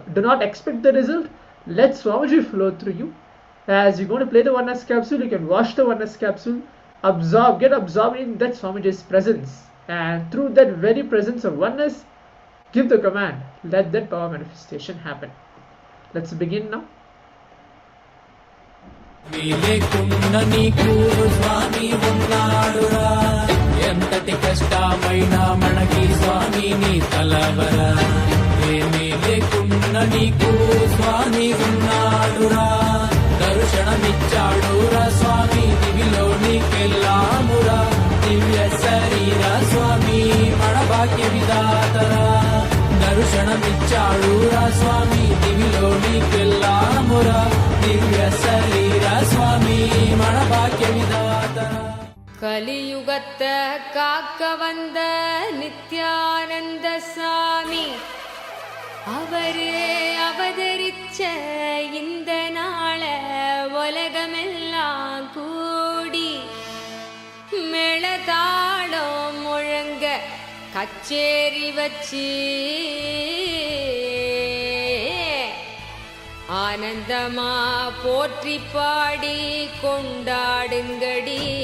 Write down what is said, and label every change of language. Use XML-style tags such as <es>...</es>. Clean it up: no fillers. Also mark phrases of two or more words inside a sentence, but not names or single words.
<en>Do not expect the result. Let Swamiji flow through you. As you're going to play the oneness capsule, you can wash the oneness capsule, get absorbed in that Swamiji's presence, and through that very presence of oneness, give the command. Let that power manifestation happen. Let's begin now.</en> <te>లేకున్న నీకు స్వామి ఉన్నాడురా ఎంతటి కష్టమైనా మనకి స్వామి నీ తలవరా ఏమీ లేకున్న నీకు స్వామి ఉన్నాడురా దర్శనమిచ్చాడురా స్వామి దివిలో నీకెళ్ళామురా దివ్య శరీర స్వామి మన భాగ్య విధాతరా దర్శనమిచ్చాడురా స్వామి దివిలో నీకెళ్ళామురా దివ్య శరీర స్వామి మన భాగ్య విధాతరా</te> <ta>கலியுகத்த காக்க வந்த நித்யானந்த சாமி அவரே அவதரிச்ச இந்த நாள உலகமெல்லாம் கூடி மேளதாளம் முழங்க கச்சேரி வச்சு ஆனந்தமா போற்றி பாடி கொண்டாடுங்கடி.</ta>